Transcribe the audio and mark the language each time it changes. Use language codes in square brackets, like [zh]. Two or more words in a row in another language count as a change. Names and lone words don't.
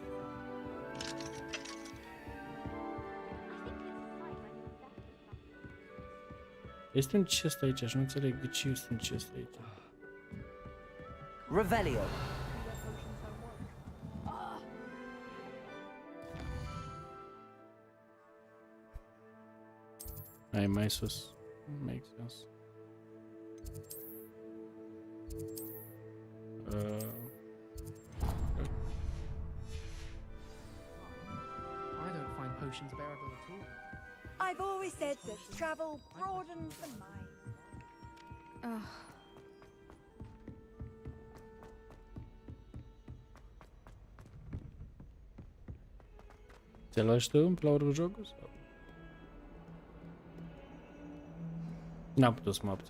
[ro] Este un chest aici și nu înțeleg de ce este un chest aici. Revelio. Ai mai sus. [en] Makes sense. I don't find potions bearable at all. I've always said that travel broadens the mind. [ro] Ți-ai luat și tu la urmă jocul? Sau? N-am putut să mă abțin.